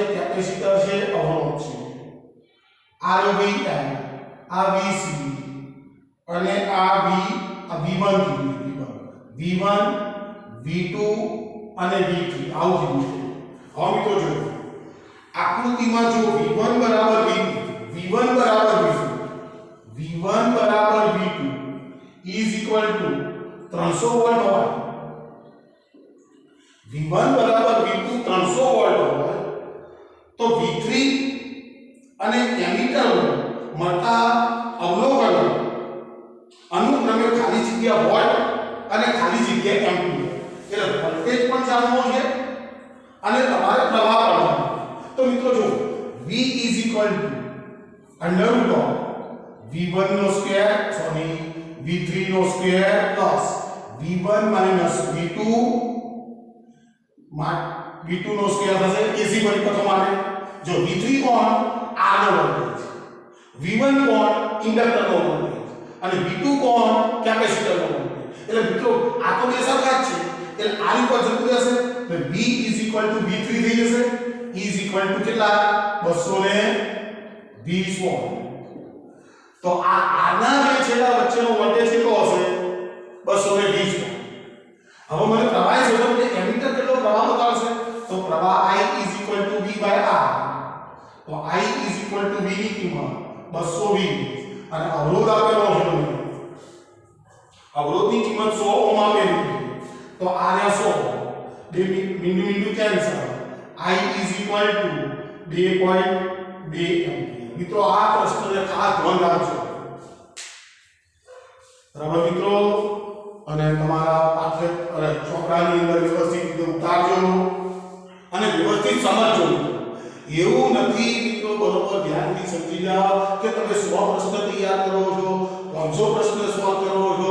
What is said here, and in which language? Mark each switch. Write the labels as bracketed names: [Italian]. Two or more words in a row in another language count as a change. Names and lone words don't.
[Gujarati] કેપેસિટર છે અવરોધ છે RVM આ VC અને આ V1 V1 V2 અને V3 આવું જ છે હવે મિત્રો જો આકૃતિમાં જો V1 બરાબર V2 V1 બરાબર V2 V1 બરાબર V2 [English] is equal to [Gujarati] 300 વોલ્ટ હોય V1 બરાબર V2 300 વોલ્ટ હોય તો V3 અને એમીટર મળતા અવલોકનો અનુક્રમે ખાલી જગ્યા વોલ્ટ અને ખાલી જગ્યા એમ્પિયર એટલે વોલ્ટેજ પણ જાણવો છે અને તમારે પ્રવાહ પણ જાણવો તો મિત્રો જો V [English] is equal to under root of [Gujarati] V1 નો સ્ક્વેર સોરી V3 નો [English] square plus [Gujarati] V1 minus V2 નો સ્ક્વેર થશે AC પરિપથો માટે જો V3 કોણ R નો વોલ્ટેજ V1 કોણ ઇન્ડક્ટર નો વોલ્ટેજ અને V2 કોણ કેપેસિટર નો વોલ્ટેજ એટલે મિત્રો આ તો બે સરખા જ છે એટલે R ઉપર જતું રહેશે એટલે V [English] is equal to [Gujarati] V3 થઈ જશે E [English] is equal to [Gujarati] કેટલા 220 વોલ્ટ તો આ આના બે છેડા વચ્ચેનો વોલ્ટેજ કેટલો હશે 220 હવે મને પ્રવાહ શોધો કે એમીટર કેટલો પ્રવાહ બતાવશે તો પ્રવાહ I [English] is equal to V by R [Gujarati] તો I [English] is equal to [Gujarati] V ની કિંમત 220 અને અવરોધ આપેલો છે અવરોધની કિંમત 100 ઓહમ આપેલી તો R ને 100 બે બિંદુ બિંદુ કેન્સલ I [English] is equal to [Gujarati] 2.2 એમ્પિયર। મિત્રો આ પ્રશ્નને ખાસ ધ્યાન રાખજો બરાબર મિત્રો, અને તમારા પાઠ્ય ચોપડાની અંદર વ્યવસ્થિત રીતે ઉતારજો અને વ્યવસ્થિત સમજજો। એવું નથી મિત્રો, બરોબર ધ્યાનથી સમજી જાઓ કે તમે 100 પ્રશ્ન તૈયાર કરો છો, 500 પ્રશ્ન સોલ્વ કરો છો।